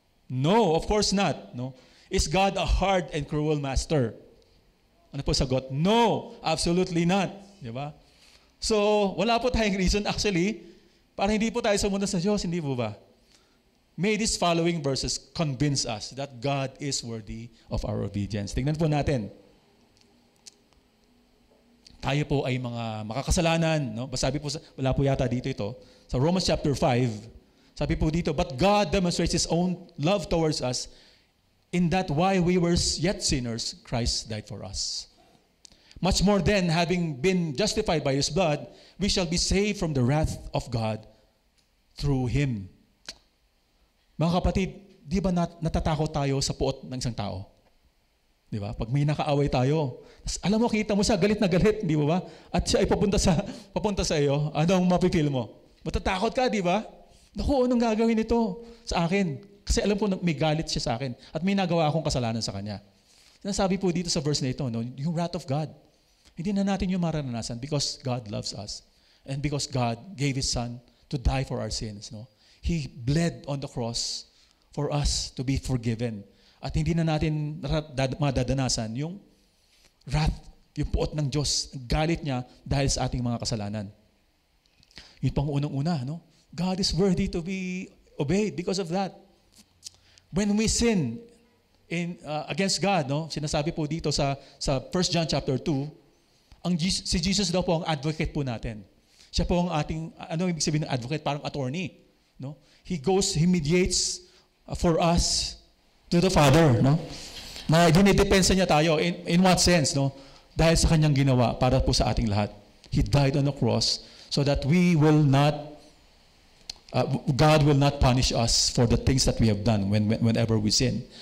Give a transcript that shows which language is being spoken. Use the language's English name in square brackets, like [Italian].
[English] No, of course not. No. Is God a hard and cruel master? [Filipino] Ano po sagot? [English] No, absolutely not. [Filipino] Di ba? So, wala po tayong reason actually para hindi po tayo sumunod sa Diyos, hindi po ba? [English] May these following verses convince us that God is worthy of our obedience. [Filipino] Tingnan po natin. tayo po ay mga makakasalanan. No? Sabi po, wala po yata dito ito. Sa Romans chapter 5, sabi po dito, [English] but God demonstrates His own love towards us in that while we were yet sinners, Christ died for us. Much more then, having been justified by His blood, we shall be saved from the wrath of God through Him. [Filipino] Mga kapatid, di ba natatakot tayo sa puot ng isang tao? Di ba? Pag may nakaaway tayo, alam mo, kita mo siya, galit na galit, di ba? At siya ay papunta sa iyo, anong mapipil mo? Matatakot ka, di ba? Naku, anong gagawin nito sa akin? Kasi alam ko may galit siya sa akin at may nagawa akong kasalanan sa kanya. Sinasabi po dito sa verse na ito, no, yung wrath of God. Hindi na natin yung mararanasan [English] because God loves us and because God gave His Son to die for our sins. No? He bled on the cross for us to be forgiven. [Filipino] At hindi na natin madadanasan yung wrath, yung puot ng Diyos, galit niya dahil sa ating mga kasalanan. Yun pang unang-una, no? [English] God is worthy to be obeyed because of that. When we sin against God, [Filipino] no? Sinasabi po dito sa 1 John chapter 2, si Jesus daw po ang advocate po natin. Siya po ang ating, ano ibig sabihin ng advocate? Parang attorney. No? [English] He mediates for us to the Father, no? [Filipino] Na dinidepensa niya tayo. [English] In what sense, [Filipino] no? Dahil sa kanyang ginawa para po sa ating lahat. [English] He died on the cross so that we will not, God will not punish us for the things that we have done whenever we sin.